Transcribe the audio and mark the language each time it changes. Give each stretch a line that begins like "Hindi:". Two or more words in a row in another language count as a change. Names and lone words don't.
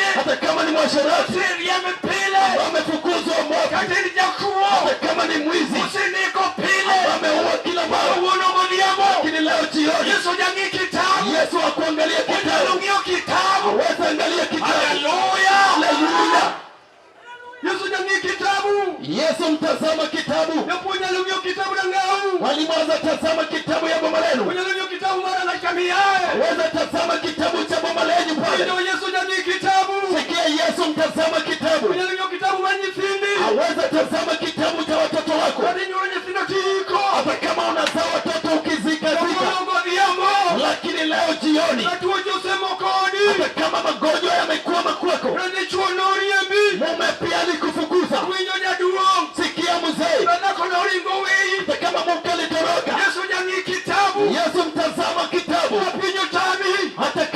Swahili: hata kama ni mwasherati
Luo (Kenya and Tanzania): oseriembe pile
Swahili: amefukuzwa moto,
Luo (Kenya and Tanzania): kata in jakuo
Swahili: hata kama ni mwizi
Luo (Kenya and Tanzania): oseniko pile
Swahili: ameua kila mara,
Luo (Kenya and Tanzania): kawuono godhiambo
Swahili: lakini leo jioni
Luo (Kenya and Tanzania): Yesu jang'i kitabu
Swahili: Yesu akuangalia
Luo (Kenya and Tanzania): onyalo
Swahili: kitabu,
Luo (Kenya and Tanzania): ng'iyo kitabu
Swahili: aweza angalia kitabu.
Luo (Kenya and Tanzania): haleluya
Swahili: Haleluya!
Luo (Kenya and Tanzania): Yesu jang'i kitabu
Swahili: Yesu mtazama kitabu.
Luo (Kenya and Tanzania): yapo onyalo ng'iyo kitabu na ng'au
Swahili: Mwalimu aweza tazama kitabu ya boma lenu,
Luo (Kenya and Tanzania): onyalo ng'iyo kitabu mar ng'ach kamiaye
Swahili: aweza tazama kitabu cha boma lenyu pale.
Luo (Kenya and Tanzania): kendo Yesu jang'i kitabu
Swahili: Sikia, Yesu mtazama kitabu,
Luo (Kenya and Tanzania): onyalo ng'iyo kitabu mar nyithindi
Swahili: aweza tazama kitabu cha watoto wako,
Luo (Kenya and Tanzania): kata inyuolo nyithindo tiiko
Swahili: hata kama unazaa watoto ukizika zika,
Luo (Kenya and Tanzania): kawuono godhiambo
Swahili: lakini leo jioni,
Luo (Kenya and Tanzania): ka tuoche osemokodi
Swahili: hata kama magonjwa yamekuwa kwako,
Luo (Kenya and Tanzania): kata dichuo noriembi
Swahili: mume pia alikufukuza.
Luo (Kenya and Tanzania): winjo jaduong'
Swahili: Sikia mzee,
Luo (Kenya and Tanzania): kata konoringo weyi
Swahili: hata kama mke alitoroka,
Luo (Kenya and Tanzania): Yesu jang'i kitabu
Swahili: Yesu mtazama kitabu,
Luo (Kenya and Tanzania): mapinyo tami
Swahili: hata